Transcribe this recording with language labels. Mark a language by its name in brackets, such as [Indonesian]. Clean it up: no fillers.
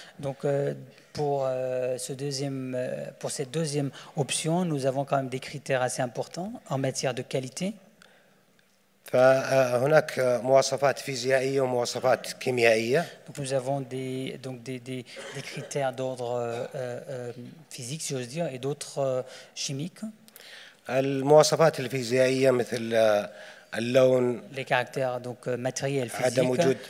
[French] Donc pour cette deuxième option, nous avons quand même des critères assez importants en matière de qualité. [Arabic] فهناك مواصفات فيزيائية ومواصفات كيميائية. [French] Donc nous avons des critères d'ordre physique, si j'ose dire, et d'autres chimiques. [Arabic] المواصفات الفيزيائية مثل اللون. [French] Les caractères donc matériels, physiques.